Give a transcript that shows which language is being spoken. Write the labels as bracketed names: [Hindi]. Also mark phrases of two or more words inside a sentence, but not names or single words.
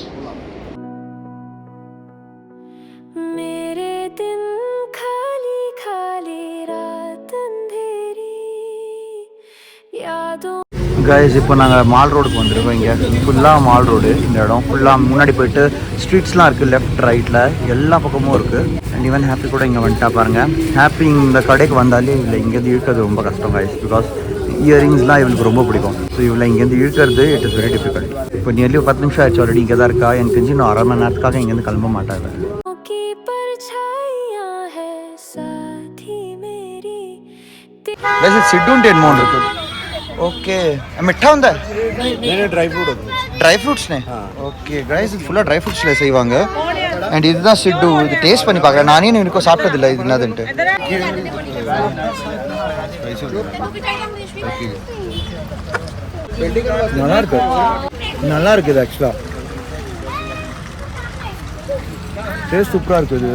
[Tamil] கைஸ் இப்போ நாங்கள் மால் ரோடுக்கு வந்துருக்கோம். இங்கே ஃபுல்லாக மால் ரோடு. இந்த இடம் ஃபுல்லாக முன்னாடி போயிட்டு ஸ்ட்ரீட்ஸ்லாம் இருக்குது. [English] left right [Tamil] எல்லா பக்கமும் இருக்குது. [English] and even [Tamil] ஹாப்பி கூட இங்கே வந்துட்டா பாருங்கள். ஹாப்பி இந்த கடைக்கு வந்தாலே இல்லை இங்கேருந்து இழுக்கிறது ரொம்ப கஷ்டம் கைஸ். பிகாஸ் இயரிங்ஸ்லாம் இவளுக்கு ரொம்ப பிடிக்கும். ஸோ இவளை இங்கேருந்து இழுக்கிறது [English] it is very difficult. [Tamil] இப்போ நியர்லி 10 நிமிஷம் ஆயிடுச்சு ஆல்ரெடி. இங்கே தான் இருக்கா. எனக்கு தெரிஞ்சு இன்னும் 1/2 மணி நேரத்துக்காக இங்கேருந்து கிளம்ப மாட்டாங்க. [Hindi] वैसे सिड्डू डेनमोन रखो. ओके मिठा होता है. नहीं [English] dry fruit [Hindi] होता है. [English] dry fruits [Tamil] ने. [English] okay guys [Tamil] இது ஃபுல்லா [English] dry fruits [Tamil] செய்வாங்க. அண்ட் இதுதான் சிட்டு. இது டேஸ்ட் பண்ணி பார்க்கறேன். நானே எனக்கு சாப்பிட்டதில்லை இது என்னதுன்ட்டு. நல்லா இருக்குது ஆக்சுவலா. டேஸ்ட் சூப்பரா இருக்குது.